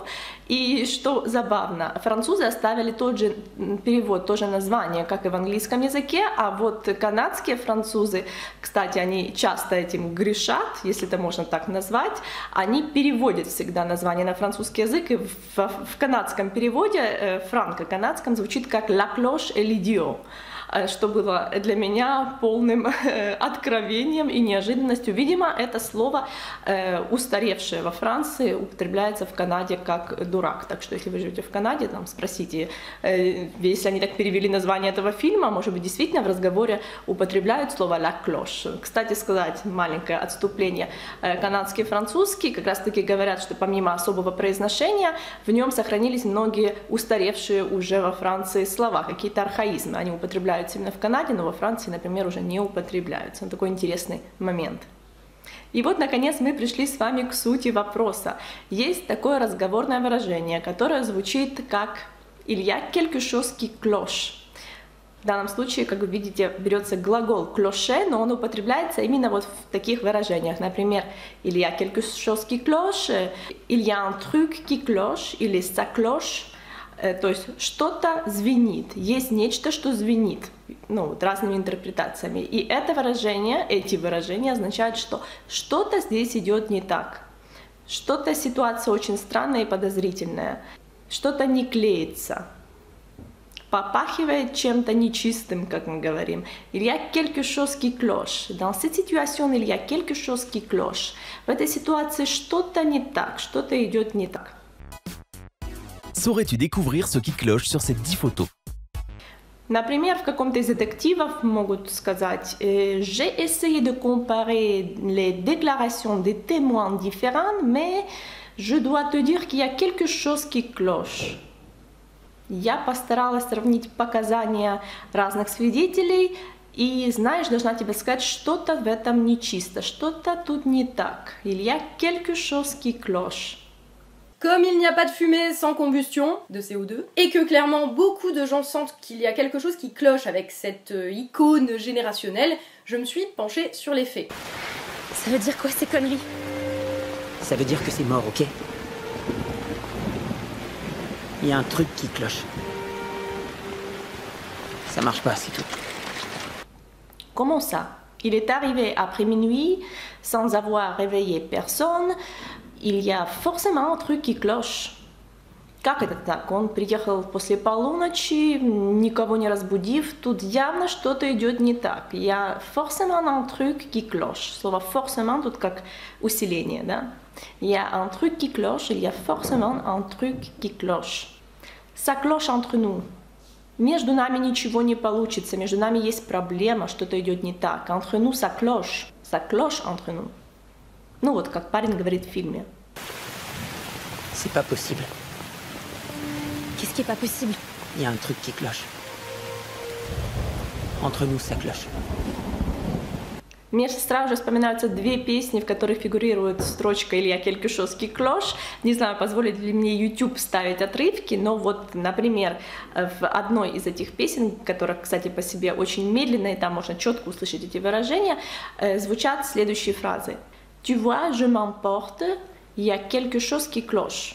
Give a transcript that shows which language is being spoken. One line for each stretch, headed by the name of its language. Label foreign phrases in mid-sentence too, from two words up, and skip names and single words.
Russian: И что забавно, французы оставили тот же перевод, тоже название, как и в английском языке, а вот канадские французы, кстати, они часто этим грешат, если это можно так назвать, они переводят всегда название на французский язык, и в канадском переводе, франко-канадском, звучит как
French: «la cloche et l'idiot»,
Russian: что было для меня полным откровением и неожиданностью. Видимо, это слово, устаревшее во Франции, употребляется в Канаде как дурак. Так что, если вы живете в Канаде, там спросите, если они так перевели название этого фильма, может быть, действительно в разговоре употребляют слово
French: «la cloche».
Russian: Кстати сказать, маленькое отступление. Канадский и французский как раз-таки говорят, что помимо особого произношения, в нем сохранились многие устаревшие уже во Франции слова, какие-то архаизмы. Они употребляют именно в Канаде, но во Франции, например, уже не употребляются. Такой интересный момент. И вот, наконец, мы пришли с вами к сути вопроса. Есть такое разговорное выражение, которое звучит как
French: «il y a quelque chose qui cloche».
Russian: В данном случае, как вы видите, берется глагол clocher, но он употребляется именно вот в таких выражениях. Например,
French: il y a quelque chose qui cloche, il y a un truc qui cloche, или ça cloche.
Russian: То есть что-то звенит, есть нечто, что звенит, ну, вот разными интерпретациями. И это выражение, эти выражения означают, что что-то здесь идет не так. Что-то ситуация очень странная и подозрительная. Что-то не клеится. Попахивает чем-то нечистым, как мы говорим.
French: Il y a quelque chose qui cloche. Dans cette situation, il y a quelque chose qui cloche.
Russian: В этой ситуации что-то не так, что-то идет не так.
French: Saurais-tu découvrir ce qui cloche sur ces 10 photos?
Russian: Например, в каком-то из детективов могут сказать
French: «J'ai essayé de comparer les déclarations des témoins différents, mais je dois te dire qu'il y a quelque chose qui cloche».
Russian: Я постаралась сравнить показания разных свидетелей, и, знаешь, должна тебе сказать, что-то в этом нечисто, что-то тут не так.
French: Il y a quelque chose qui cloche. Comme il n'y a pas de fumée sans combustion de CO2, et que clairement beaucoup de gens sentent qu'il y a quelque chose qui cloche avec cette icône générationnelle, je me suis penchée sur les faits. Ça veut dire quoi ces conneries? Ça veut dire que c'est mort, ok? Il y a un truc qui cloche. Ça marche pas, c'est tout. Comment ça? Il est arrivé après minuit sans avoir réveillé personne. Il y a forcément un truc qui cloche.
Russian: Как это так? Он приехал после полуночи, никого не разбудив. Тут явно что-то идет не так.
French: Il y a forcément un truc qui cloche.
Russian: Слово forcément тут как усиление, да?
French: Il y a un truc qui cloche, il y a forcément un truc qui cloche. Ça cloche entre nous.
Russian: Между нами ничего не получится, между нами есть проблема, что-то идет не так.
French: Entre nous, ça cloche. Ça cloche entre nous.
Russian: Ну вот, как парень говорит в фильме.
French: C'est pas possible. Qu'est-ce qui est pas possible? Il y a un truc qui cloche. Entre nous, ça cloche.
Russian: Мне сразу же вспоминаются две песни, в которых фигурирует строчка
French: «Il y a quelque chose qui cloche».
Russian: Не знаю, позволит ли мне YouTube ставить отрывки, но вот, например, в одной из этих песен, которая, кстати, по себе очень медленная, и там можно четко услышать эти выражения, звучат следующие фразы.
French: Tu vois, je m'emporte, il y a quelque chose qui cloche.